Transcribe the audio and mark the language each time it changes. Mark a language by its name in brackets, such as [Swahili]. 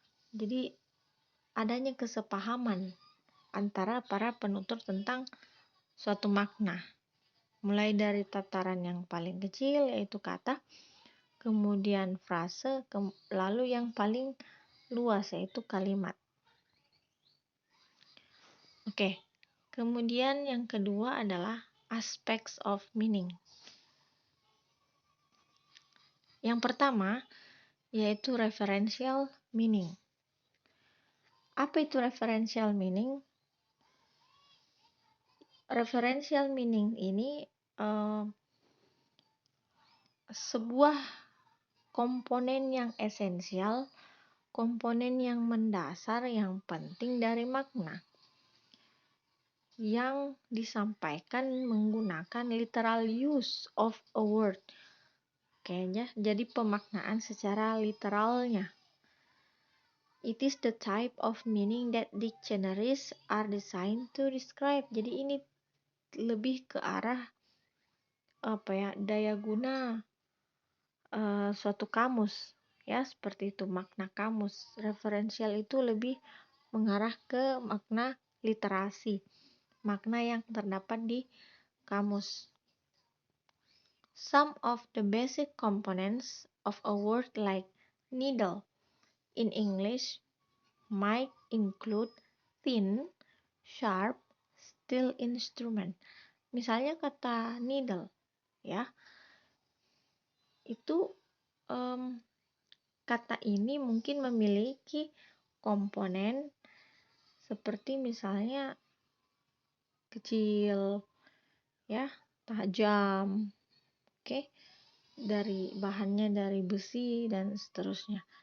[Indonesian] Jadi adanya kesepahaman antara para penutur tentang suatu makna, mulai dari tataran yang paling kecil yaitu kata, kemudian frase, lalu yang paling luas yaitu kalimat. Oke, kemudian yang kedua adalah aspects of meaning. Yang pertama, yaitu referential meaning. Apa itu referential meaning? Referential meaning ini sebuah komponen yang esensial, komponen yang mendasar, yang penting dari makna yang disampaikan menggunakan [English] literal use of a word. [Indonesian] Kayaknya jadi pemaknaan secara literalnya. [English] It is the type of meaning that dictionaries are designed to describe. [Indonesian] Jadi ini lebih ke arah daya guna suatu kamus, ya, seperti itu makna kamus. Referensial itu lebih mengarah ke makna literasi, makna yang terdapat di kamus. [English] Some of the basic components of a word like needle in English might include thin, sharp, steel instrument. [Indonesian] Misalnya kata needle, ya, itu kata ini mungkin memiliki komponen seperti misalnya kecil, ya, tajam, oke, dari bahannya dari besi dan seterusnya.